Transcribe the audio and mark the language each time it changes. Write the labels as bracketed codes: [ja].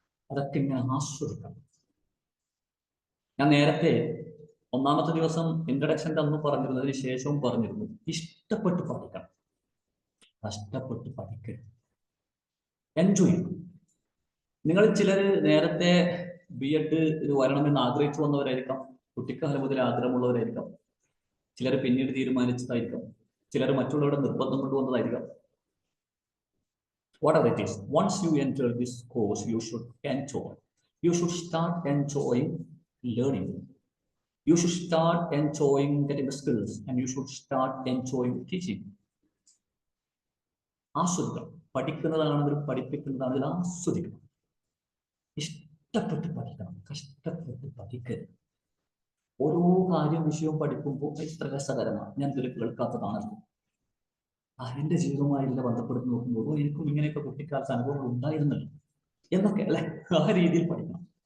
[ml] അതൊക്കെ ഇങ്ങനെ ആസ്വദിക്കണം. ഞാൻ നേരത്തെ ഒന്നാമത്തെ ദിവസം ഇൻട്രഡക്ഷൻ്റെ അന്ന് പറഞ്ഞിരുന്നു, അതിന് ശേഷവും പറഞ്ഞിരുന്നു, ഇഷ്ടപ്പെട്ട് പഠിക്കണം, കഷ്ടപ്പെട്ട് പഠിക്കരുത്, എൻജോയ് ചെയ്യണം. നിങ്ങൾ ചിലർ നേരത്തെ B.Ed ഇത് വരണമെന്ന് ആഗ്രഹിച്ചു വന്നവരായിരിക്കാം, കുട്ടിക്കാലം മുതൽ ആഗ്രഹമുള്ളവരായിരിക്കാം, ചിലർ പിന്നീട് തീരുമാനിച്ചതായിരിക്കാം, ചിലർ മറ്റുള്ളവരുടെ നിർബന്ധം കൊണ്ടുവന്നതായിരിക്കാം. [en] whatever it is. Once you enter this course, you should enjoy. You should start enjoying learning. You should start enjoying getting the skills, and you should start enjoying teaching. [ml] ആസ്വദിക്കണം. പഠിക്കുന്നതാണെങ്കിലും പഠിപ്പിക്കുന്നതാണെങ്കിലും ആസ്വദിക്കണം. ഇഷ്ടപ്പെട്ട് പഠിക്കണം, കഷ്ടപ്പെട്ട് പഠിക്കരുത്. ഓരോ കാര്യം വിഷയവും പഠിക്കുമ്പോൾ ഇത്ര രസകരമാണ്, ഞാൻ ഇതൊരു കേൾക്കാത്തതാണല്ലോ, എന്റെ ജീവിതവുമായില്ല ബന്ധപ്പെടുത്തി നോക്കുമ്പോൾ എനിക്കും ഇങ്ങനെയൊക്കെ കുട്ടിക്കാലത്ത് അനുഭവങ്ങൾ ഉണ്ടായിരുന്നല്ലോ എന്നൊക്കെ അല്ലെ, ആ രീതിയിൽ പഠിക്കണം.